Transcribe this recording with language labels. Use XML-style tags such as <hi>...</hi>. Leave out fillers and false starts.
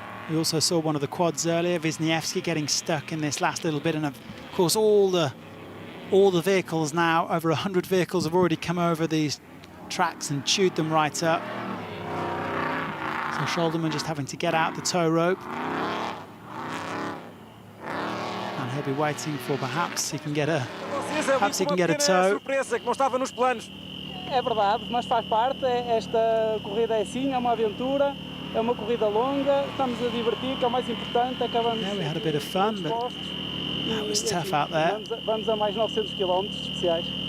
<en>We also saw one of the quads earlier, Wisniewski getting stuck in this last little bit, and of course all the vehicles now, over 100 vehicles have already come over these tracks and chewed them right up. So Scholderman just having to get out the tow rope. And he'll be waiting for perhaps he can get a tow.</en> <pt>É verdade, mas faz parte. Esta corrida é assim, é uma aventura, é uma corrida longa, estamos a divertir, que é o mais importante. Acabamos.</pt> <en>Yeah, we had a bit of fun, but that was tough out there.</en> <pt>Vamos a mais 900 km especiais.</pt>